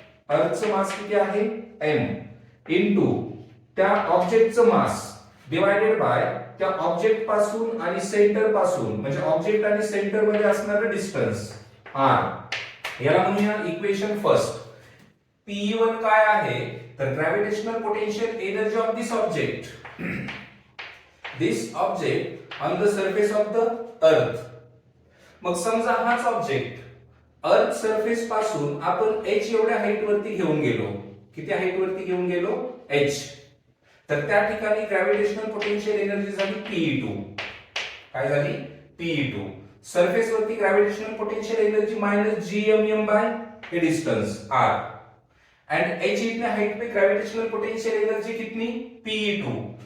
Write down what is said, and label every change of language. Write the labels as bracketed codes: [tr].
[mr] अर्थचं मास किती आहे m into त्या ऑब्जेक्टचं मास डिवाइडेड बाय त्या ऑब्जेक्ट पासून आणि सेंटर पासून म्हणजे ऑब्जेक्ट आणि सेंटर मध्ये असणारं डिस्टन्स r. याला म्हणूया इक्वेशन फर्स्ट. P1 काय आहे तर [en] Gravitational potential energy of this object. This object on the surface of the earth. [mr] मग समजा हाच ऑब्जेक्ट अर्थ सरफेस पासून आपण h एवढ्या हाईट वरती घेऊन गेलो. किती हाईट वरती घेऊन गेलो h. तर त्या ठिकाणी ग्रॅव्हिटेशनल पोटेन्शियल एनर्जी झाली Pe2. काय झाली Pe2. सरफेस वरती gravitational potential energy minus gmm bye हे डिस्टेंस r एंड [hi] h इतने हाइट पे ग्रेविटेशनल पोटेंशियल एनर्जी कितनी Pe2.